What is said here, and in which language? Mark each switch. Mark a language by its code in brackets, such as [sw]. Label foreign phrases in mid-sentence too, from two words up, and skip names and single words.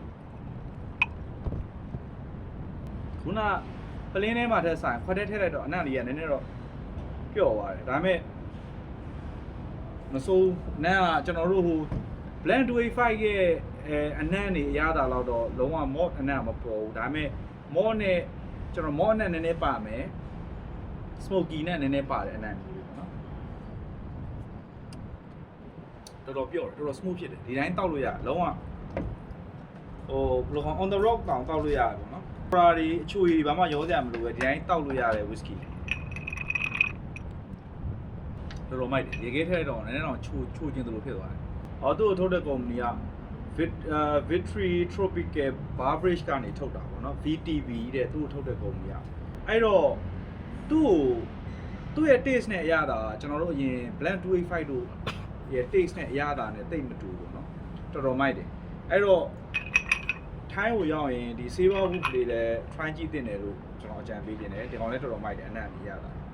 [my] ခုနပလင်းထဲမှာထက်ဆိုင်ခွက်ထဲထည့်လိုက်တော့အနံ့လေးကနည်းနည်းတော့ပျော့သွားတယ်ဒါပေမဲ့မစိုးနန်းကကျွန်တော်တို့ဟို blend 25ရဲ့အနံ့နေအရသာတော့လုံးဝ mod အနံ့မပေါ်ဘူးဒါပေမဲ့ mod နဲ့ကျွန်တော် mod အနံ့နည်းနည်းပါမယ် smoky နဲ့နည်းနည်းပါတယ်အနံ့လေးပေါ့နော် တော်တော်ပျော့တယ်တော်တော် smooth ဖြစ်တယ်ဒီတိုင်းတောက်လို့ရလုံးဝဟိုဘယ်လို [en] on the rock [my] တောက်လို့ရတယ်ပေါ့နော်Ferrari အချိုကြီးဘာမှရောစရာမလိုပဲဒီတိုင်းတောက်လို့ရတယ် whisky တော်တော်မိုက်တယ်ရေခဲထဲတော့နည်းနည်းတော့ချိုချင်းသလိုဖြစ်သွားတယ်။သူ့ကိုထုတ်တဲ့ company က Victory Tropical Beverage ကနေထုတ်တာပေါ့နော် VTB တဲ့သူ့ကိုထုတ်တဲ့ company ကအဲ့တော့သူ့ရဲ့ taste နဲ့အရသာကျွန်တော်တို့အရင် Blend 285တို့ရဲ့ taste နဲ့အရသာနဲ့တိတ်မတူဘူးเนาะတော်တော်မိုက်တယ်အဲ့တော့ထိုင်းကိုရောက်ရင်ဒီ Saber Wolf လေးလည်း try ကြည့်တင်တယ်လို့ကျွန်တော်အကြံပေးတင်တယ်ဒီကောင်လည်းတော်တော်မိုက်တယ်အနံ့ကြီးရတာ